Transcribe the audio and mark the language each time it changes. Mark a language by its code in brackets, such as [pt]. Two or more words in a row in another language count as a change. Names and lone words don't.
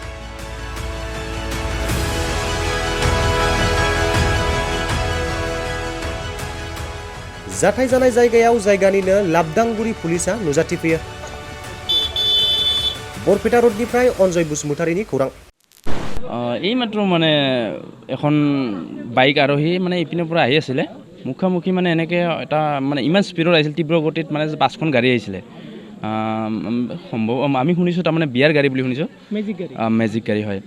[brx] जाथाय जानाय जायगायाव जायगानिनो लाबदांगुरि पुलिसा नुजाथिफैयो। बरपेटा रोडनिफ्राय अनजय बसुमतारीनि खौरां। [as] এই মাত্ৰ মানে এখন বাইক আৰোহী মানে ইপিনৰ পৰা আহি আছিলে, মুখামুখি মানে এনেকৈ এটা মানে ইমান স্পীডত আহিছিল, তীব্ৰ গতিত মানে 5খন গাড়ী আহিছিলে। সম্ভৱ আমি শুনিছোঁ তাৰমানে বিয়াৰ গাড়ী বুলি শুনিছোঁ, মেজিক গাড়ী হয়।